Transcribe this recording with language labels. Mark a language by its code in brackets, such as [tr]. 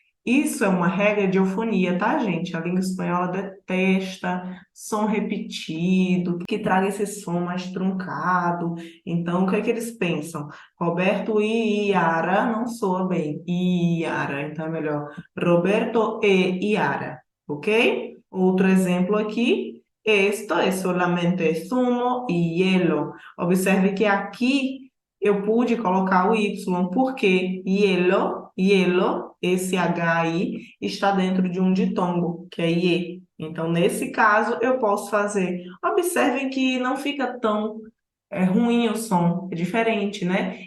[pt] Isso é uma regra de eufonia, tá, gente? A língua espanhola detesta som repetido, que traga esse som mais truncado. Então, o que é que eles pensam? Roberto e Iara não soa bem. Iara, então é melhor Roberto e Iara, ok? Outro exemplo aqui. [es] Esto es solamente zumo y hielo. [pt] Observe que aqui eu pude colocar o Y, porque hielo, hielo, esse HI, está dentro de um ditongo, que é IE. Então, nesse caso, eu posso fazer. Observem que não fica tão ruim o som, é diferente, né?